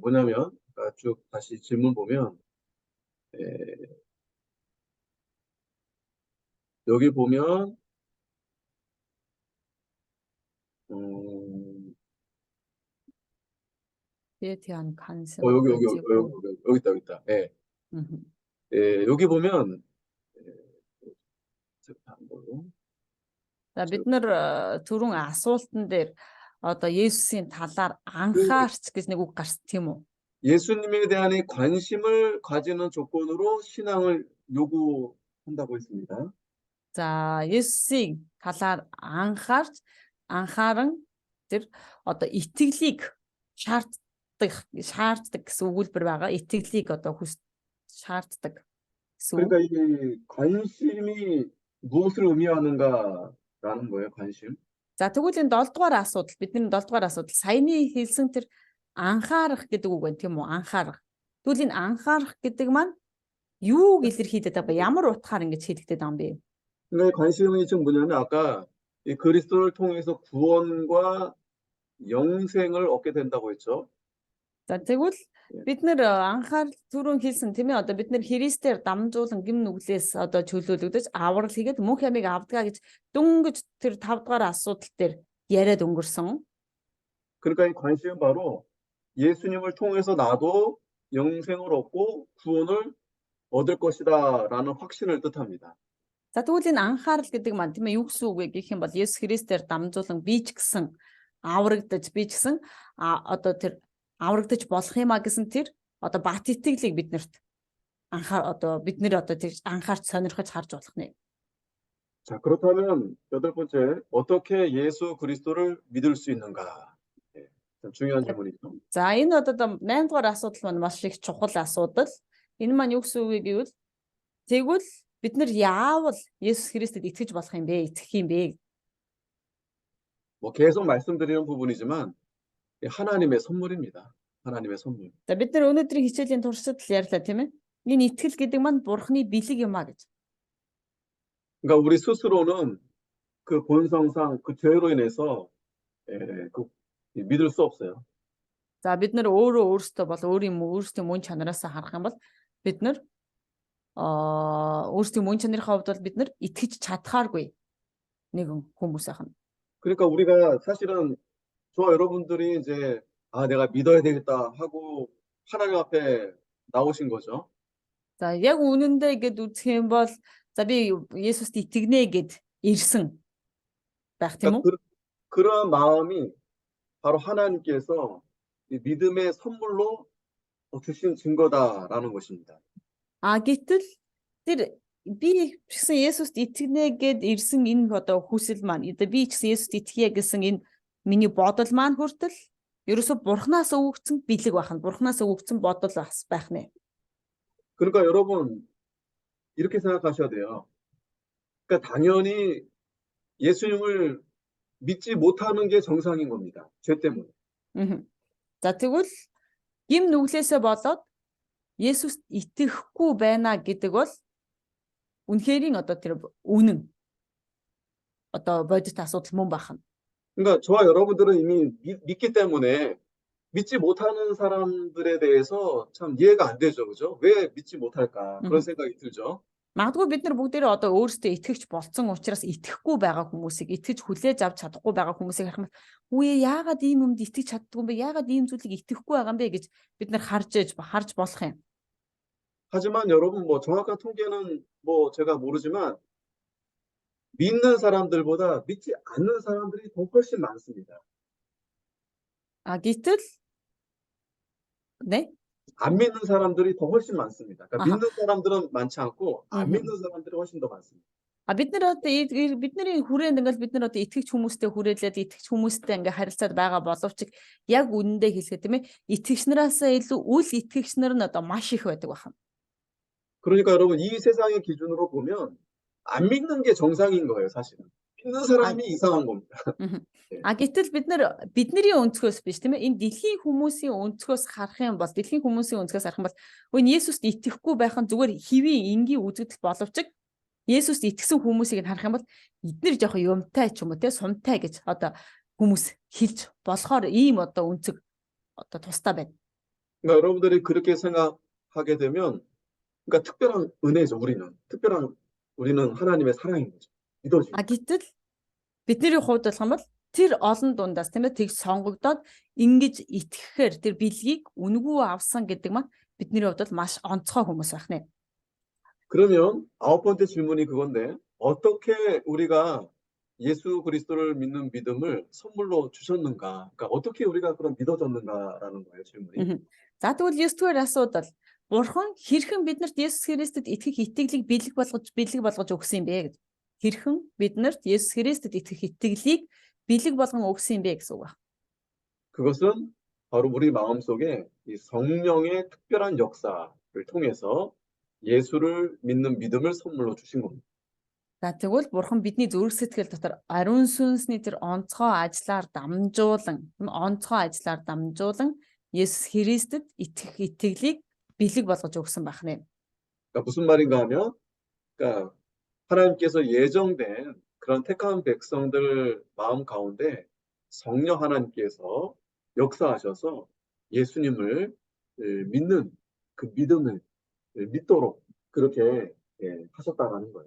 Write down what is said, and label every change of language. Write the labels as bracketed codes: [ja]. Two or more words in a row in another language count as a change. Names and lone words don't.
[ko] 뭐냐면 아까 쭉 다시 질문 보면 여기 보면 [mn] Тэ тийм 관심 [ko] 여기 가지고. 여기 있다. 예. мгм. 예, 여기 보면 [mn] За бид нар түрүүн асуултан дээр одоо Есүсийн талаар анхаарч гэж нэг үг гарсан тийм үү? [ko] 예수님에 대한 이 관심을 가지는 조건으로 신앙을 요구한다고 했습니다. [mn] За Есүсийн талаар анхааран тэр одоо итгэлийг шаарддаг гэсэн өгүүлбэр байгаа. Итгэлийг одоо шаарддаг гэсэн үг. [ko] 그러니까 이 관심이 무엇을 의미하는가라는 거예요, 관심. [mn] За тэгвэл энэ 7 дугаар асуудал бидний 7 дугаар асуудал саяны хэлсэн тэр анхаарах гэдэг үг байна тийм үү? Анхаарах. Тэгвэл энэ анхаарах гэдэг маань юуг илэрхийлээд байгаа? Ямар утгаар ингэж хэлэгдээд байгаа юм бэ? [ko] 근데 관심이 지금 뭐냐면 아까 이 그리스도를 통해서 구원과 영생을 얻게 된다고 했죠. [mn] За тэгвэл бид нэр анхаарал түрүүн хэлсэн тийм ээ одоо бид нэр Христээр дамжуулан гим нүглээс одоо чөлөөлөгдөж аврал хийгээд мөнх ямиг авдгаа гэж дөнгөж тэр 5 дугаар асуудал дээр яриад өнгөрсөн. [ko] 그러니까 이 관심은 바로 예수님을 통해서 나도 영생을 얻고 구원을 얻을 것이다라는 확신을 뜻합니다. [mn] За тэгвэл энэ анхаарал гэдэг маань тийм ээ юу гэсэн үг вэ гэх юм бол Есүс Христээр дамжуулан би ч гэсэн аврагдаж би ч гэсэн одоо тэр аврагдаж болох юмаа гэсэн тэр одоо бат итгэлийг биднэрт бид нэр одоо тэр анхаарч сонирхож харж болох нэ. [ko] 자, 그렇다면 여덟 번째, 어떻게 예수 그리스도를 믿을 수 있는가? 참 중요한 질문이죠. [mn] За энэ одоо 8 дугаар асуудал маань маш их чухал асуудал. Энэ маань юу гэсэн үг вэ гэвэл тэгвэл бид нар яавал Есүс Христэд итгэж болох юм бэ? Итгэх юм бэ? [ko] 뭐 계속 말씀드리는 부분이지만 하나님의 선물입니다. 하나님의 선물. [mn] За бид нар өнөөдрийн хичээлийн туршид л ярьлаа тийм ээ. Энэ итгэл гэдэг маань Бурхны бэлэг юм а гэж. [ko] 그러니까 우리 스스로는 그 본성상 그 죄로 인해서 믿을 수 없어요. [mn] За бид нар өөрсдөө бол өөрсдийн мөн чанараас харах юм бол бид нар өөрсдийн мөн чанарын хувьд бол бид нар итгэж чадхааргүй нэгэн хүмүүс ахна. [ko] 그러니까 우리가 사실은 저와 여러분들이 이제 내가 믿어야 되겠다 하고 하나님 앞에 나오신 거죠. [mn] За яг үнэндээ гэд үзэх юм бол за би Есүст итгэнэ гэд ирсэн байх тийм үү? [ko] 그러한 마음이 바로 하나님께서 이 믿음의 선물로 주신 증거다라는 것입니다. [mn] Гэтэл тэр би ч гэсэн Есүст итгэнэ гэд ирсэн энэ одоо хүсэл маань би ч гэсэн Есүст итгэе гэсэн энэ миний бодол маань хүртэл ерөөсө Бурханаас өгөгдсөн бэлэг байна. Бурханаас өгөгдсөн бодол байх нэ. [ko] 그러니까 여러분 이렇게 생각하셔야 돼요. 그러니까 당연히 예수님을 믿지 못하는 게 정상인 겁니다. 죄 때문에. [mn] За тэгвэл гим нүглээсээ болоод Есүст итгэхгүй байна гэдэг бол үнэхэрийн одоо тэр үнэн одоо бодит асуудал мөн байна. [ko] 그러니까 저와 여러분들은 이미 믿기 때문에 믿지 못하는 사람들에 대해서 참 이해가 안 되죠, 그죠? 왜 믿지 못할까 그런 생각이 들죠. [mn] Магадгүй бид нар бүгдээрээ одоо өөрсдөө итгэж болцсон учраас итгэхгүй байгаа хүмүүсийг, итгэж хүлээж авч чадахгүй байгаа хүмүүсийг харах юм. Үе яагаад ийм юмд итгэж чаддгүй юм бэ? Яагаад ийм зүйлийг итгэхгүй байгаа юм бэ гэж бид нар харж болох юм. [ko] 하지만 여러분 뭐 정확한 통계는 뭐 제가 모르지만 믿는 사람들보다 믿지 않는 사람들이 더 훨씬 많습니다. [mn] Гэтэл 네? [ko] 안 믿는 사람들이 더 훨씬 많습니다. 그러니까 아하. 믿는 사람들은 많지 않고 안 음흠. 믿는 사람들이 훨씬 더 많습니다. [mn] Бид нар одоо бидний хүрээнд ингээл бид нар одоо итгэж хүмүүстэй хүрээлээд итгэж хүмүүстэй ингээ харилцаад байгаа боловч яг үнэндээ хэлэхэд тийм ээ итгэгч нараасаа илүү үл итгэгч нар нь одоо маш их байдаг байна. [ko] 그러니까 여러분 이 세상의 기준으로 보면 안 믿는 게 정상인 거예요, 사실은. 믿는 사람이 이상한 겁니다. [mn] Гэтэл бидний өнцгөөс биш тийм ээ энэ дэлхийн хүмүүсийн өнцгөөс харах юм бол дэлхийн хүмүүсийн өнцгөөс харах юм бол өө Есүст итгэхгүй байх нь зүгээр хэвийн энгийн үзэгдэл боловч Есүст итгэсэн хүмүүсийг харах юм бол эдгээр жоохон юмтай ч юм уу те сумтай гэж одоо хүмүүс хэлж болохоор ийм одоо өнцөг одоо тустай байна. [ko] 그러니까 여러분들이 그렇게 생각하게 되면 그러니까 특별한 은혜죠, 우리는 하나님의 사랑인 거죠. 믿어주는. [mn] Гэтэл бидний хувьд болох юм бол тэр олон дундаас тийм ээ тэг сонгогдоод ингэж итгэхээр тэр бэлгийг үнгүү авсан гэдэг маань бидний хувьд бол маш онцгой хүмүүс байх нэ. [ko] 그러면 9번째 질문이 그건데 어떻게 우리가 예수 그리스도를 믿는 믿음을 선물로 주셨는가? 그러니까 어떻게 우리가 그럼 믿어졌는가라는 거예요, 질문이. [mn] За тэгвэл 9-р асуудал Бурхан хэрхэн биднэрт Есүс Христэд итгэх итгэлийг бэлэг болгож өгсөн юм бэ гэж. Хэрхэн биднэрт Есүс Христэд итгэх итгэлийг бэлэг болгон өгсөн юм бэ гэсэн үг байна. [ko] 그것은 바로 우리 마음속에 이 성령의 특별한 역사를 통해서 예수를 믿는 믿음을 선물로 주신 겁니다. [mn] За тэгвэл Бурхан бидний зүрх сэтгэл дотор ариун сүнсний тэр онцгой ажлаар дамжуулан Есүс Христэд итгэх итгэлийг бэлэг болгож өгсөн байх нэ. [ko] 그러니까 무슨 말인가 하면 그러니까 하나님께서 예정된 그런 택한 백성들 마음 가운데 성령 하나님께서 역사하셔서 예수님을 믿는 그 믿음을 믿도록 그렇게 하셨다라는 거예요.